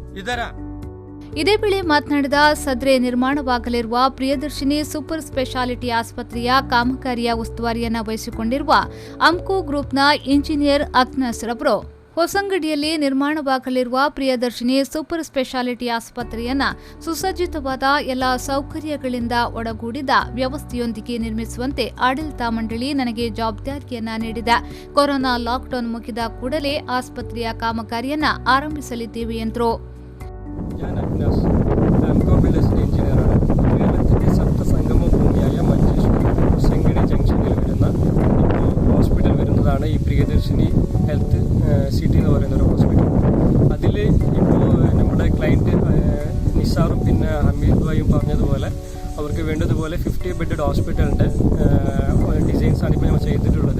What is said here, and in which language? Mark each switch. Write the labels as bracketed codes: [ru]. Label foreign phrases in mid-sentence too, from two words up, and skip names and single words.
[kn] ಇದೇ ವೇಳೆ ಮಾತನಾಡಿದ ಸದ್ರೆ ನಿರ್ಮಾಣವಾಗಲಿರುವ ಪ್ರಿಯದರ್ಶಿನಿ ಸೂಪರ್ ಸ್ಪೆಷಾಲಿಟಿ ಆಸ್ಪತ್ರೆಯ ಕಾಮಗಾರಿಯ ಉಸ್ತುವಾರಿಯನ್ನು ವಹಿಸಿಕೊಂಡಿರುವ ಅಂಕೋ ಗ್ರೂಪ್ನ ಇಂಜಿನಿಯರ್ ಅಗ್ನಸ್ ರವರು ಹೊಸಂಗಡಿಯಲ್ಲಿ ನಿರ್ಮಾಣವಾಗಲಿರುವ ಪ್ರಿಯದರ್ಶಿನಿ ಸೂಪರ್ ಸ್ಪೆಷಾಲಿಟಿ ಆಸ್ಪತ್ರೆಯನ್ನ ಸುಸಜ್ಜಿತವಾದ ಎಲ್ಲ ಸೌಕರ್ಯಗಳಿಂದ ಒಳಗೂಡಿದ ವ್ಯವಸ್ಥೆಯೊಂದಿಗೆ ನಿರ್ಮಿಸುವಂತೆ ಆಡಳಿತ ಮಂಡಳಿ ನನಗೆ ಜವಾಬ್ದಾರಿಯನ್ನ ನೀಡಿದೆ. ಕೊರೋನಾ ಲಾಕ್ಡೌನ್ ಮುಗಿದ ಕೂಡಲೇ ಆಸ್ಪತ್ರೆಯ ಕಾಮಗಾರಿಯನ್ನ ಆರಂಭಿಸಲಿದ್ದೇವೆ ಎಂದರು. [ml] ഈ പ്രിയദർശിനി ഹെൽത്ത് സിറ്റി എന്ന് പറയുന്ന ഒരു ഹോസ്പിറ്റൽ. അതിൽ ഇപ്പോൾ നമ്മുടെ ക്ലയൻറ്റ് നിസാറും പിന്നെ ഹമീദ് ഭായും പറഞ്ഞതുപോലെ അവർക്ക് വേണ്ടതുപോലെ 50 ബെഡഡ് ഹോസ്പിറ്റലിൻ്റെ ഡിസൈൻസാണ് ഇപ്പോൾ നമ്മൾ ചെയ്തിട്ടുള്ളത്.